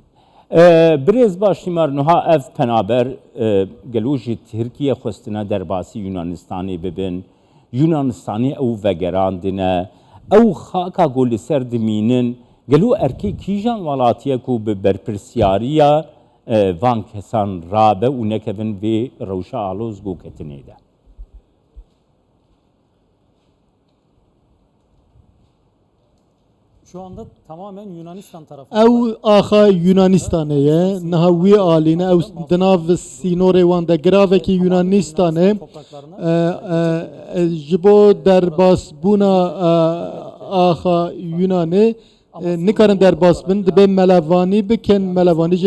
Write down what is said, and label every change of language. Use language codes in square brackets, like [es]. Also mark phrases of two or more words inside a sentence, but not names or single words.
[ku] Birêz başîmar niha ev penaber gelo jî Tirkiye xwestina derbasî Yunanistanê bibin Yunanistanê ew vegerandine ew xaka ku li ser dimînin gelo erkê kîjan welatiye ku bi berpirsyariya van kesan rabe û nekevin vê rewşa aloz goketinê de. [tr] şu anda tamamen Yunanistan tarafı. [ku] Ew axa Yunanistanê ye niha wî alîne ew di nav sînorê wan de giravekî Yunanistanê ji bo derbasbûna axa Yunanê nikarin derbas bin dibe melevanî bikin melevanî jî